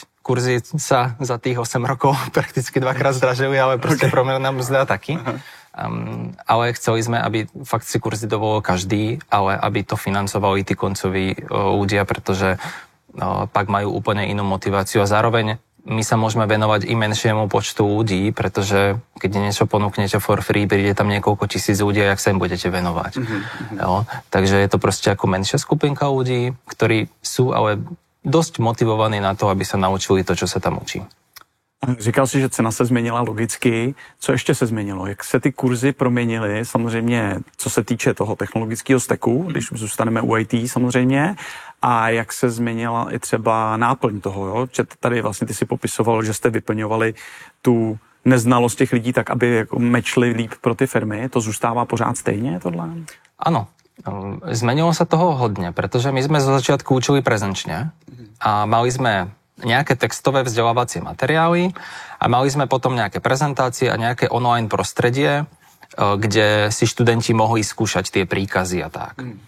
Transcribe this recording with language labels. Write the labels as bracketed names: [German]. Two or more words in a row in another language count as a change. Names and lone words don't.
[Slovak] Kurzy sa za tých 8 rokov prakticky dvakrát zdražili, ale proste priemerná mzda taky. Ale chceli sme, aby fakt si kurzy dovolil každý, ale aby to financovali tí koncoví ľudia, pretože pak majú úplne inú motiváciu a zároveň my sa môžeme venovať i menšiemu počtu ľudí, pretože keď niečo ponúknete [English] for free, [Slovak] príde tam niekoľko tisíc ľudí a jak sa im budete venovať. Jo? Takže je to proste ako menšia skupinka ľudí, ktorí sú ale dosť motivovaní na to, aby sa naučili to, čo sa tam učí. [Czech] Říkal jsi, že cena se změnila logicky. Co ještě se změnilo? Jak se ty kurzy proměnily? Samozřejmě, co se týče toho technologického stacku, když zůstaneme u IT samozřejmě, a jak se změnila i třeba náplň toho, jo? Že tady vlastně ty si popisoval, že jste vyplňovali tu neznalost těch lidí tak, aby jako mečli líp pro ty firmy. To zůstává pořád stejně, tohle? [Slovak] Áno. Zmenilo sa toho hodne, pretože my sme zo začiatku učili prezenčne a mali sme nejaké textové vzdelávacie materiály a mali sme potom nejaké prezentácie a nejaké online prostredie, kde si študenti mohli skúšať tie príkazy a tak.